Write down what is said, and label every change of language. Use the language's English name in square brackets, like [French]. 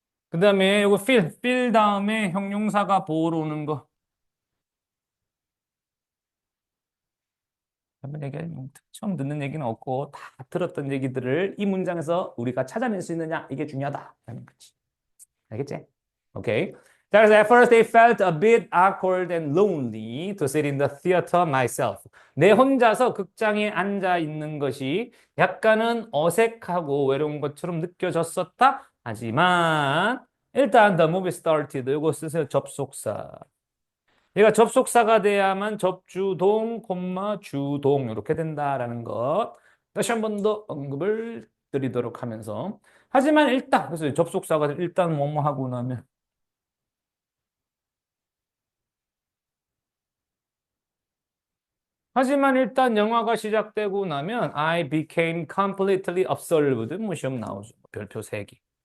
[Korean] 그 다음에 요거 필 다음에 형용사가 보호로 오는 거. 한번 얘기 처음 듣는 얘기는 없고 다 들었던 얘기들을 이 문장에서 우리가 찾아낼 수 있느냐 이게 중요하다 하는 거지. 알겠지? 오케이. 자, 그래서 [English] at first they felt a bit awkward and lonely to sit in the theater myself. [Korean] 내 혼자서 극장에 앉아 있는 것이 약간은 어색하고 외로운 것처럼 느껴졌었다. 하지만 일단 [English] the movie started. [Korean] 이거 쓰세요. 접속사. 얘가 접속사가 돼야만 접주동, 주동 이렇게 된다라는 것. 다시 한 번 더 언급을 드리도록 하면서. 하지만 일단 그래서 접속사가 일단 뭐뭐 하고 나면 하지만 일단 영화가 시작되고 나면 [English] I became completely absorbed. [Korean] 뭐 시험 나오죠. 별표 3개.